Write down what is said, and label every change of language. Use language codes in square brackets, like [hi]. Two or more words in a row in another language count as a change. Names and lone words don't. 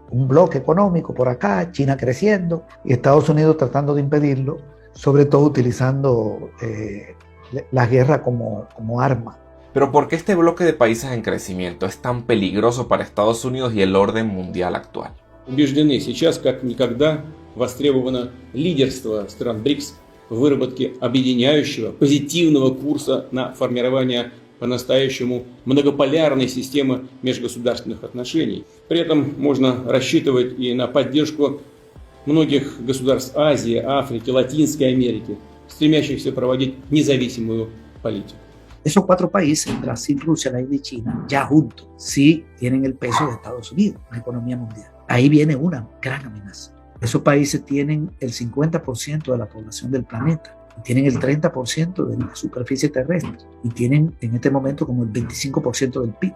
[es] Un bloque económico por acá, China creciendo y Estados Unidos tratando de impedirlo, sobre todo utilizando la guerra como arma. Pero ¿por qué este bloque de países en crecimiento es tan peligroso para Estados Unidos y el orden mundial actual? [ru] Убеждены, сейчас как никогда востребовано лидерство стран БРИКС в выработке объединяющего, позитивного курса на формирование по-настоящему многополярной системы межгосударственных отношений. При этом можно рассчитывать и на поддержку многих государств Азии, Африки, Латинской Америки, стремящихся проводить независимую политику. [es] Esos cuatro países, Brasil, Rusia, la India y China, ya juntos, sí tienen el peso de Estados Unidos en la economía mundial. Ahí viene una gran amenaza. Esos países tienen el 50% de la población del planeta, y tienen el 30% de la superficie terrestre, y tienen en este momento como el 25% del PIB.